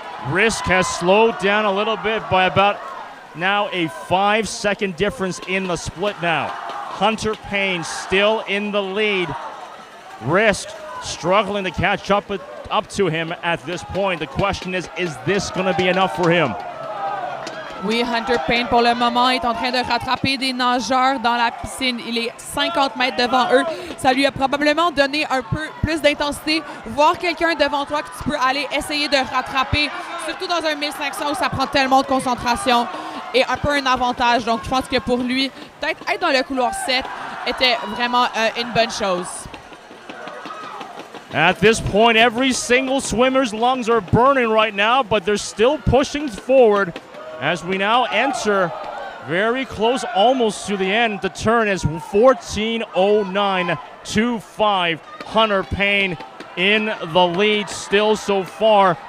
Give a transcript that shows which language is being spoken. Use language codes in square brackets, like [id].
[en] Risk has slowed down a little bit by about now a 5-second difference in the split now. Hunter Payne still in the lead Risk struggling to catch up to him at this point. The question is this going to be enough for him? [fr] Oui, Hunter Payne, pour le moment, est en train de rattraper des nageurs dans la piscine. Il est 50 mètres devant eux. Ça lui a probablement donné un peu plus d'intensité. Voir quelqu'un devant toi que tu peux aller essayer de rattraper, surtout dans un 1500 où ça prend tellement de concentration, est un peu un avantage. Donc, je pense que pour lui, peut-être être dans le couloir 7 était vraiment une bonne chose. [en] At this point, every single swimmer's lungs are burning right now, but they're still pushing forward as we now enter very close almost to the end. The turn is 14:09.25. Hunter Payne in the lead still so far.